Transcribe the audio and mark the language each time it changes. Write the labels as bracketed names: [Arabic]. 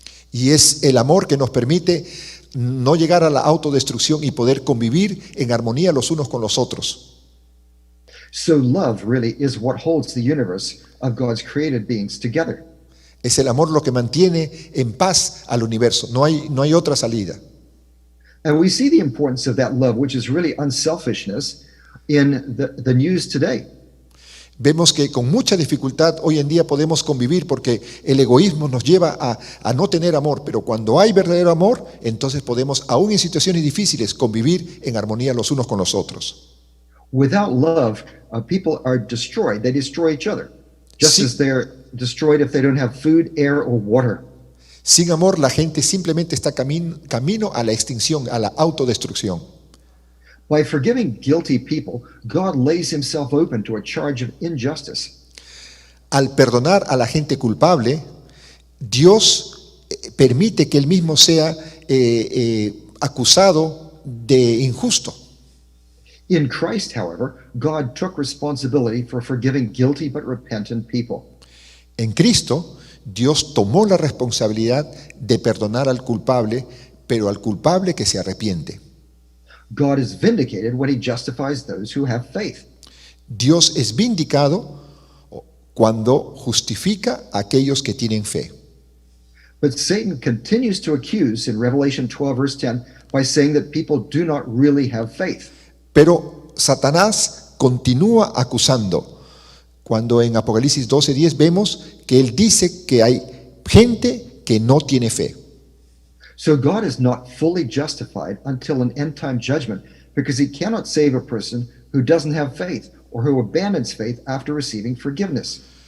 [Spanish] Y es el amor que nos permite no llegar a la autodestrucción y poder convivir en armonía los unos con los otros. [English] So love really is what holds the universe of God's created beings together. [Spanish] Es el amor lo que mantiene en paz al universo. No hay otra salida. [English] And we see the importance of that love, which is really unselfishness, in the news today. [Spanish] Vemos que con mucha dificultad hoy en día podemos convivir porque el egoísmo nos lleva a no tener amor, pero cuando hay verdadero amor, entonces podemos, aún en situaciones difíciles, convivir en armonía los unos con los otros. [English] Without love, people are destroyed. They destroy each other, just as they're destroyed if they don't have food, air, or water. [Spanish] Sin amor, la gente simplemente está camino a la extinción, a la autodestrucción. [English] By forgiving guilty people, God lays himself open to a charge of injustice. [Spanish] Al perdonar a la gente culpable, Dios permite que él mismo sea acusado de injusto. [English] In Christ, however, God took responsibility for forgiving guilty but repentant people. [Spanish] En Cristo, Dios tomó la responsabilidad de perdonar al culpable, pero al culpable que se arrepiente. [English] God is vindicated when he justifies those who have faith. [Spanish] Dios es vindicado cuando justifica a aquellos que tienen fe. [English] But Satan continues to accuse in Revelation 12, verse 10, by saying that people do not really have faith. [Spanish] Pero Satanás continúa acusando. Cuando en Apocalipsis 12:10 vemos que él dice que hay gente que no tiene fe. [English] So God is not fully justified until an end-time judgment, because he cannot save a person who doesn't have faith or who abandons faith after receiving forgiveness.